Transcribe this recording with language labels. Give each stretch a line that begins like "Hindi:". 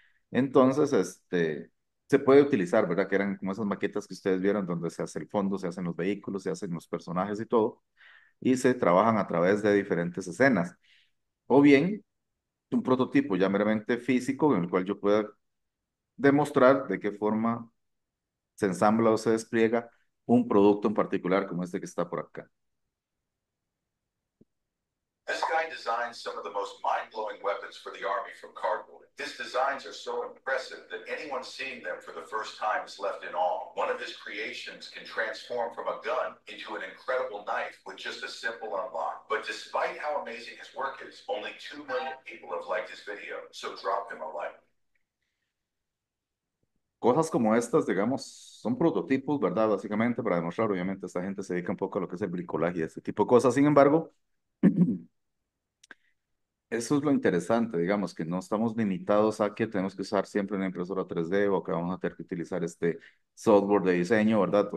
Spanish: Entonces, se puede utilizar, ¿verdad? Que eran como esas maquetas que ustedes vieron donde se hace el fondo, se hacen los vehículos, se hacen los personajes y todo, y se trabajan a través de diferentes escenas. O bien, un prototipo ya meramente físico en el cual yo pueda demostrar de qué forma se ensambla o se despliega un producto en particular como este que está por acá.
English: This guy designed some of the most mind-blowing weapons for the Army from cardboard. His designs are so impressive that anyone seeing them for the first time is left in awe. One of his creations can transform from a gun into an incredible knife with just a simple unlock. But despite how amazing his work is, only 2 million people have liked his video, so drop him a like.
Spanish: Cosas como estas, digamos, son prototipos, ¿verdad? Básicamente para demostrar, obviamente, esta gente se dedica un poco a lo que es el bricolaje y este tipo de cosas. Sin embargo, eso es lo interesante, digamos, que no estamos limitados a que tenemos que usar siempre una impresora 3D o que vamos a tener que utilizar este software de diseño, ¿verdad?